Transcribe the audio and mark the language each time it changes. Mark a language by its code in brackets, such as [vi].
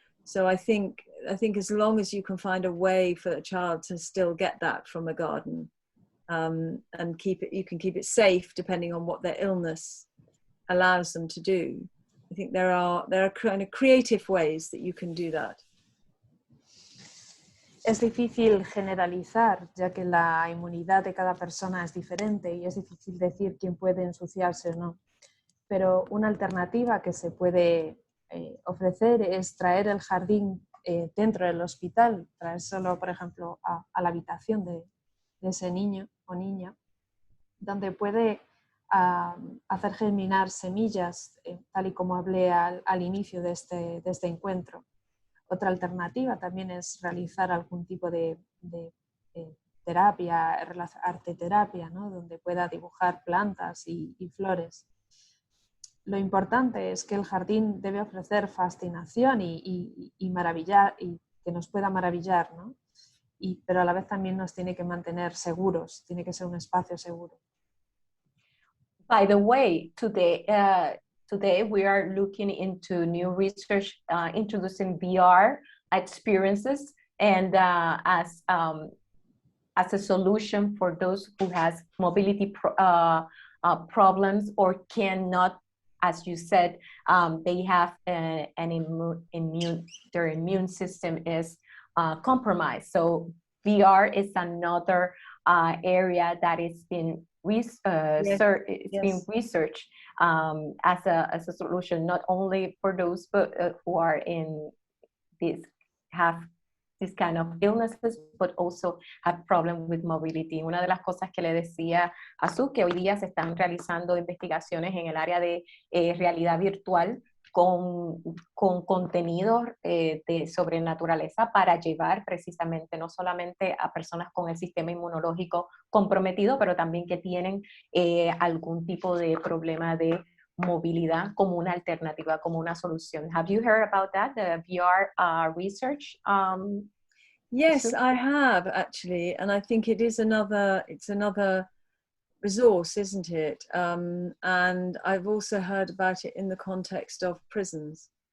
[en] So I think as long as you can find a way for a child to still get that from a garden, and you can keep it safe depending on what their illness allows them to do. I think there are kind of creative ways that you can do that. [es] Es difícil generalizar, ya que la inmunidad de cada persona es diferente y es difícil decir quién puede ensuciarse o no. Pero una alternativa que se puede ofrecer es traer el jardín dentro del hospital, traérselo, por ejemplo, a la habitación de ese niño o niña, donde puede hacer germinar semillas, tal y como hablé al inicio de este encuentro. Otra alternativa también es realizar algún tipo de terapia, arteterapia, ¿no? Donde pueda dibujar plantas y flores. Lo importante es que el jardín debe ofrecer fascinación y maravillar, y que nos pueda maravillar, ¿no? Pero a la vez también nos tiene que mantener seguros, tiene que ser un espacio seguro. [en] By the way, today we are looking into new research introducing VR experiences and as a solution for those who has mobility problems or cannot, as you said, they have their immune system is compromised. So VR is another area that is being Yes. being researched as a solution, not only for those who are in have this kind of illnesses, but also have problem with mobility. [es] Una de las cosas que le decía a Sue, que hoy día se están realizando investigaciones en el área de realidad virtual con contenidos sobre naturaleza para llevar precisamente no solamente a personas con el sistema inmunológico comprometido, pero también que tienen algún tipo de problema de movilidad como una alternativa, como una solución. [en] Have you heard about that, the VR research? Yes, I have actually, and I think it's another resource, isn't it? And I've also heard about it in the context of prisons.